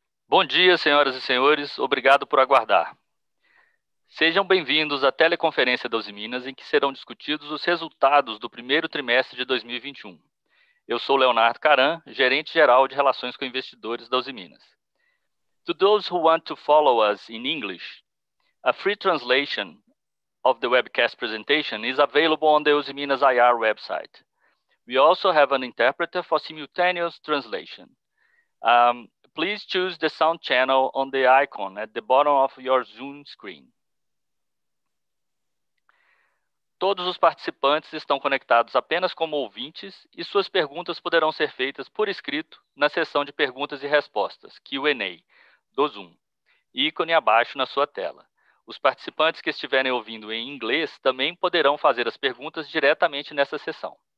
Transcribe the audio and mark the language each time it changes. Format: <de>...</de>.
<pt>Bom dia, senhoras e senhores. Obrigado por aguardar. Sejam bem-vindos à teleconferência da Usiminas, em que serão discutidos os resultados do primeiro trimestre de 2021. Eu sou Leonardo Caran, gerente-geral de Relações com Investidores da Usiminas.</pt> <en>To those who want to follow us in English, a free translation of the webcast presentation is available on the Usiminas IR website. We also have an interpreter for simultaneous translation. Please choose the sound channel on the icon at the bottom of your Zoom screen.</en> <pt>Todos os participantes estão conectados apenas como ouvintes e suas perguntas poderão ser feitas por escrito na seção de perguntas e respostas, Q&A, do Zoom, ícone abaixo na sua tela. Os participantes que estiverem ouvindo em inglês também poderão fazer as perguntas diretamente nessa seção.</pt>